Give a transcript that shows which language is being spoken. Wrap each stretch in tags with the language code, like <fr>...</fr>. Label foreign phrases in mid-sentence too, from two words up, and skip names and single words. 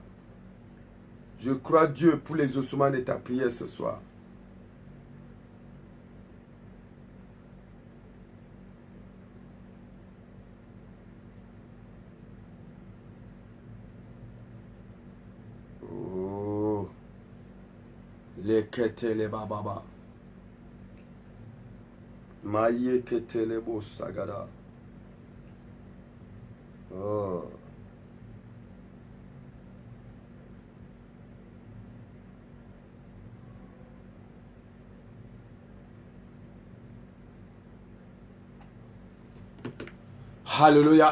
<fr>Je crois Dieu pour les ossements de ta prière ce soir. Oh. Les ketele bababa. Maye ketele bo sagada. Oh. Alléluia.</fr>